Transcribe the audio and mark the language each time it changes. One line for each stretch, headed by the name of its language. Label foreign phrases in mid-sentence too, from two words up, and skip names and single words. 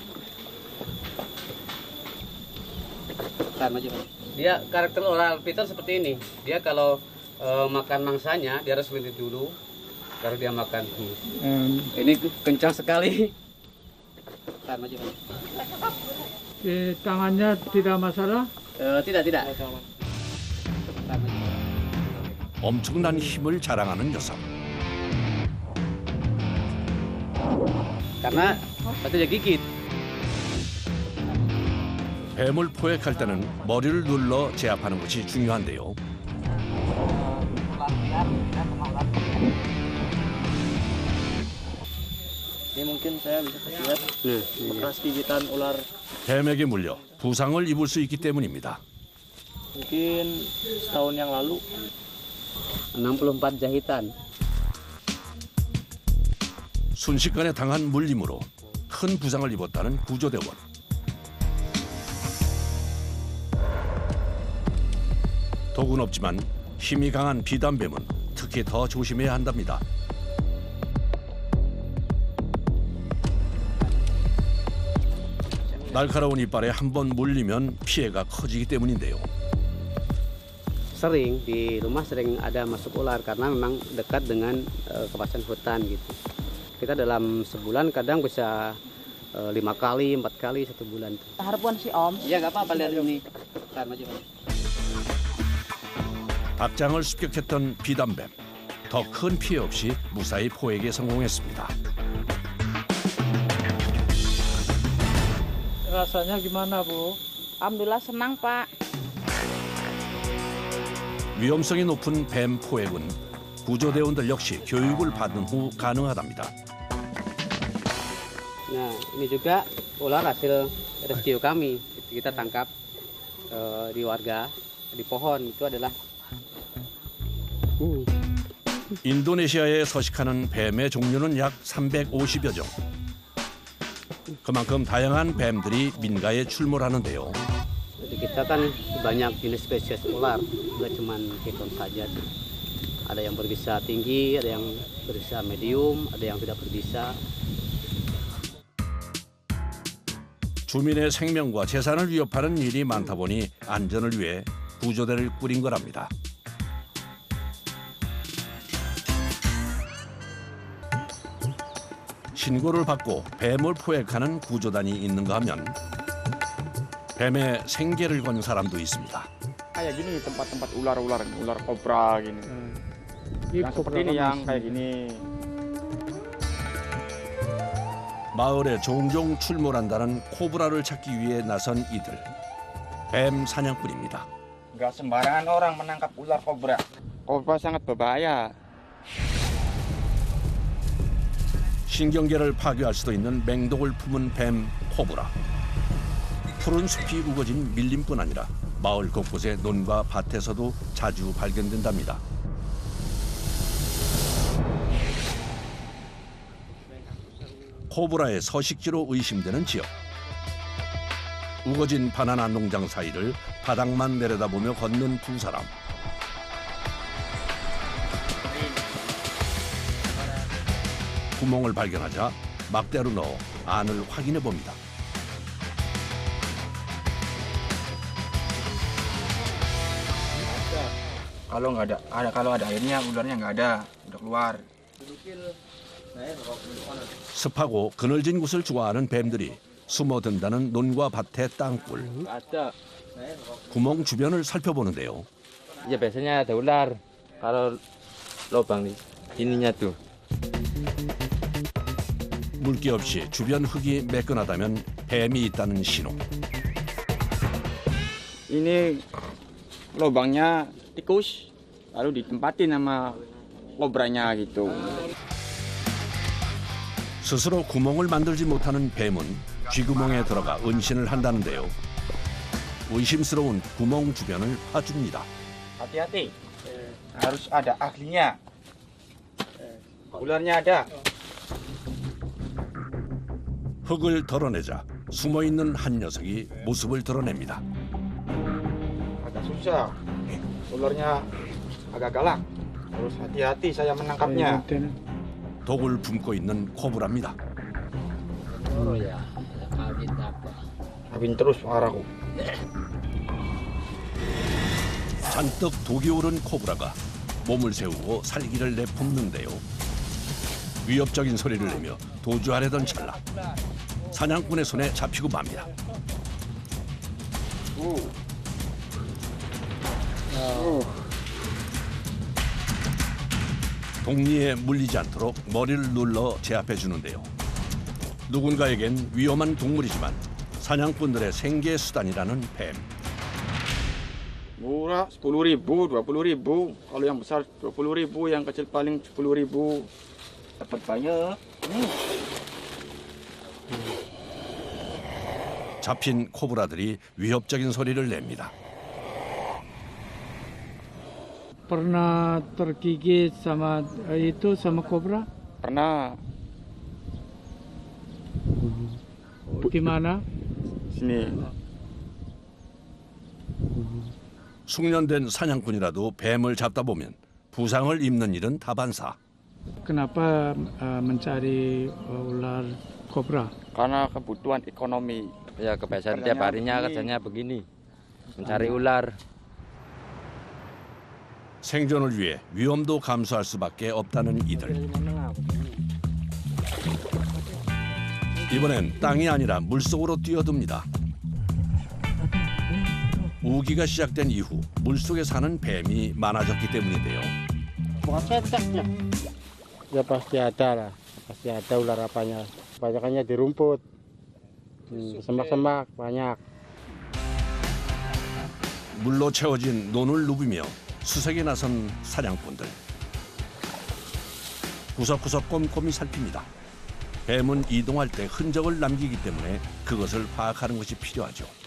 Indonesian: Dia karakter ular piton seperti ini. Dia kalau makan mangsanya dia harus lilit dulu, baru dia makan. Ini kencang sekali. Di tangannya tidak masalah? Tidak.
Korean: 엄청난 힘을 자랑하는 녀석.
Indonesian: Karena batu dia gigit.
Korean: 뱀을 포획할 때는 머리를 눌러 제압하는 것이 중요한데요.
Indonesian: Ini mungkin saya bisa lihat bekas gigitan ular
Korean: 뱀에게 물려 부상을 입을 수 있기 때문입니다.
Indonesian: mungkin setahun yang lalu. 64 jahitan.
Korean: 순식간에 당한 물림으로 큰 부상을 입었다는 구조대원. 독은 없지만 힘이 강한 비단뱀은 특히 더 조심해야 한답니다. 날카로운 이빨에 한 번 물리면 피해가 커지기 때문인데요.
Indonesian: Sering di rumah sering ada masuk ular karena memang dekat dengan kawasan hutan gitu. Kita dalam sebulan kadang bisa 5 kali, 4 kali 1 bulan. Harapan si Om. Iya nggak apa-apa lihat ini.
Korean: 닭장을 습격했던 비단뱀. 더 큰 피해 없이 무사히 포획에 성공했습니다.
Indonesian: rasanya gimana, Bu? Alhamdulillah senang, Pak.
Korean: 위험성이 높은 뱀 포획은 구조대원들 역시 교육을 받은 후 가능하답니다.
Indonesian: Nah, ini juga ular hasil rescue kami. Kita tangkap di warga di pohon itu adalah
Korean: 인도네시아에 서식하는 뱀의 종류는 약 350여 종. 그만큼 다양한 뱀들이 민가에 출몰하는데요.
Indonesian: di kita kan banyak jenis spesies ular, nggak cuma piton saja sih. Ada yang berbisa tinggi, ada yang berbisa medium, ada yang tidak berbisa.
Korean: 주민의 생명과 재산을 위협하는 일이 많다 보니 안전을 위해 구조대를 꾸린 거랍니다. 신고를 받고 뱀을 포획하는 구조단이 있는가 하면 뱀의 생계를 건 사람도 있습니다.
Indonesian: Kayak gini tempat-tempat ular-ular, ular kobra gini. Yang seperti ini yang kayak gini.
Korean: 마을에 종종 출몰한다는 코브라를 찾기 위해 나선 이들. 뱀 사냥꾼입니다.
Indonesian: Nggak sembarangan orang menangkap ular kobra. Kobra sangat berbahaya.
Korean: 신경계를 파괴할 수도 있는 맹독을 품은 뱀 코브라. 푸른 숲이 우거진 밀림뿐 아니라 마을 곳곳의 논과 밭에서도 자주 발견된답니다. 코브라의 서식지로 의심되는 지역. 우거진 바나나 농장 사이를 바닥만 내려다보며 걷는 두 사람. 구멍을 발견하자 막대로 넣어 안을 확인해 봅니다.
Indonesian: Kalau ada airnya ularnya nggak ada, udah keluar.
Korean: 습하고 그늘진 곳을 좋아하는 뱀들이 숨어든다는 논과 밭의 땅굴. 구멍 주변을 살펴보는데요.
Indonesian: Ya biasanya ada ular kalau lubang ininya tuh.
Korean: 물기 없이 주변 흙이 매끈하다면 뱀이 있다는 신호.
Indonesian: Ini lubangnya tikus, lalu ditempatin sama kobranya gitu.
Korean: 스스로 구멍을 만들지 못하는 뱀은 쥐구멍에 들어가 은신을 한다는데요. 의심스러운 구멍 주변을 파줍니다.
Indonesian: Hati-hati, harus ada ahlinya. Ularnya ada.
Korean: 흙을 덜어내자 숨어있는 한 녀석이 모습을 드러냅니다.
Indonesian: Agak susah, ularnya agak galak. Harus hati-hati saya menangkapnya.
Korean: 독을 품고 있는 코브라입니다.
Indonesian: Toro ya. Kawin apa? Kawin terus arahku.
Korean: 잔뜩 독이 오른 코브라가 몸을 세우고 살기를 내뿜는데요. 위협적인 소리를 내며 도주하려던 찰나 사냥꾼의 손에 잡히고 맙니다. 독리에 물리지 않도록 머리를 눌러 제압해 주는데요. 누군가에겐 위험한 동물이지만 사냥꾼들의 생계 수단이라는 뱀.
Indonesian: Murah 10.000, 20.000. Kalau yang besar 20.000, yang kecil paling 10.000. Dapat banyak.
Korean: 잡힌 코브라들이 위협적인 소리를 냅니다.
Indonesian: Pernah tergigit sama itu sama kobra? Pernah Di mana? sini.
Korean: 숙련된 사냥꾼이라도 뱀을 잡다 보면 부상을 입는 일은 다반사.
Indonesian: Kenapa mencari ular kobra? Karena kebutuhan ekonomi. Ya kebiasaan tiap harinya kerjanya begini. Mencari ular.
Korean: 생존을 위해 위험도 감수할 수밖에 없다는 이들. 이번엔 땅이 아니라 물속으로 뛰어듭니다. 우기가 시작된 이후 물속에 사는 뱀이 많아졌기 때문인데요.
Indonesian: Ya pasti ada lah, pasti ada ular apanya. Banyakannya di rumput, semak-semak banyak.
Korean: 물로 채워진 논을 누비며 수색에 나선 사냥꾼들. 구석구석 꼼꼼히 살핍니다. 뱀은 이동할 때 흔적을 남기기 때문에 그것을 파악하는 것이 필요하죠.